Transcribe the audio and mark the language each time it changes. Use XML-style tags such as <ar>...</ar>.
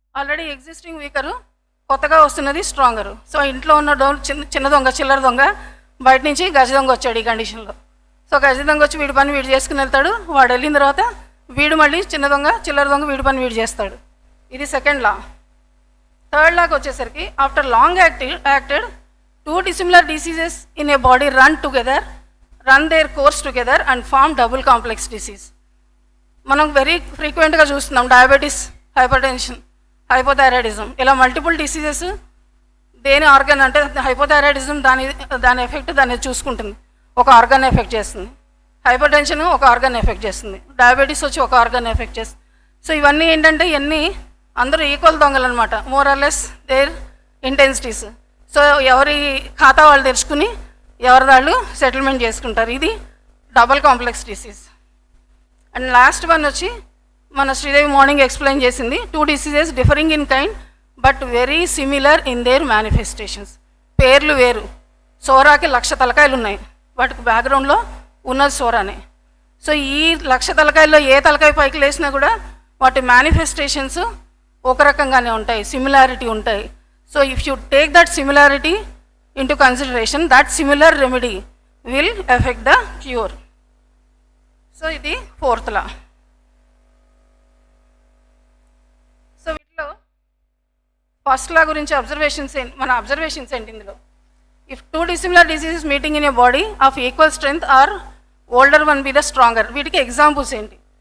<te>Already existing వీకరు, కొత్తగా వస్తున్నది స్ట్రాంగరు. So ఇంట్లో ఉన్న చిన్న దొంగ, చిల్లర దొంగ, బయట నుంచి గజ దొంగ వచ్చాడు ఈ కండిషన్లో. సో గజ దొంగ వచ్చి వీడి పని వీడు చేసుకుని వెళ్తాడు. వాడు వెళ్ళిన తర్వాత వీడు మళ్ళీ చిన్న దొంగ, చిల్లర దొంగ వీడి పని వీడు చేస్తాడు. ఇది సెకండ్ లా. థర్డ్ లాకి వచ్చేసరికి</te> <en>After long acted 2 dissimilar diseases in a body run their course together and form double complex disease.</en> <te>మనం వెరీ ఫ్రీక్వెంట్గా చూస్తున్నాం డయాబెటీస్, హైపర్టెన్షన్, హైపోథైరాయిడిజం, ఇలా మల్టిపుల్ డిసీజెస్. దేని ఆర్గన్ అంటే హైపోథైరాయిడిజం దాని ఎఫెక్ట్ దాన్ని చూసుకుంటుంది, ఒక ఆర్గన్ ఎఫెక్ట్ చేస్తుంది. హైపర్టెన్షన్ ఒక ఆర్గన్ ఎఫెక్ట్ చేస్తుంది. డయాబెటీస్ వచ్చి ఒక ఆర్గన్ ఎఫెక్ట్ చేస్తుంది. సో ఇవన్నీ ఏంటంటే ఇవన్నీ అందరూ ఈక్వల్ దొంగలు అనమాట,</te> <en>More or less their intensities.</en> <te>So ఎవరి ఖాతా వాళ్ళు తెరుచుకుని ఎవరి వాళ్ళు సెటిల్మెంట్ చేసుకుంటారు. ఇది double complex disease. And last one వచ్చి మన శ్రీదేవి మార్నింగ్ ఎక్స్ప్లెయిన్ చేసింది</te> <en>2 diseases differing in kind but very similar in their manifestations.</en> <te>పేర్లు వేరు. సోరాకి 1,00,000 తలకాయలు ఉన్నాయి, వాటికి బ్యాక్గ్రౌండ్లో ఉన్నది సోరానే. సో ఈ 1,00,000 తలకాయల్లో ఏ తలకాయ పైకి లేసినా కూడా వాటి మేనిఫెస్టేషన్స్ ఒక రకంగానే ఉంటాయి, సిమిలారిటీ ఉంటాయి.</te> <en>So if you take that similarity into consideration, that similar remedy will affect the cure.</en> <te>So ఇది fourth law. సో వీటిలో ఫస్ట్ లా గురించి మన అబ్జర్వేషన్స్ ఏంటి ఇందులో?</te> <en>if 2 dissimilar diseases meeting in a body of equal strength or older one be the stronger,</en> <te>వీటికి examples ఏంటి?</te>